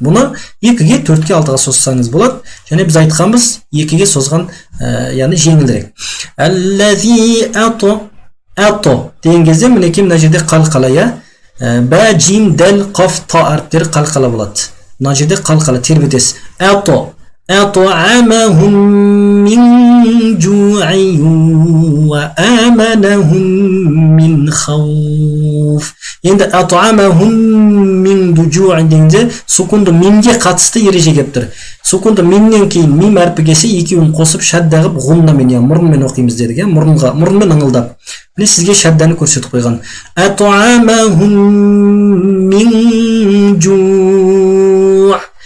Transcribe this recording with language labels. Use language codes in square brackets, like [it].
[kk] Бұны 2-ге 4-ге 6-ға созсаңыз болады. Және біз айтқанбыз 2-ге созған, яғни жеңілдірек. Әлләзи ато деген кезде мінекей мына жерде қалқала, иә. Бә, жим, дәл, қаф, та әріптері қалқала болады. Мына жерде қалқала тербетесіз. [ar] أطعمهم من جوع وآمنهم من خوف. [kk] Енді [ar] أطعمهم من جوع [kk] дегенде сукунды минге қатысты ереже келіп тұр. Сукунды миннен кейін мим әрпі келсе, екеуін қосып шадда қылып ғуннамен, мұрынмен оқимыз дедік, мұрынмен ыңылдап. Міне сізге шадданы көрсетіп қойған. [ar] أطعمهم من جوع.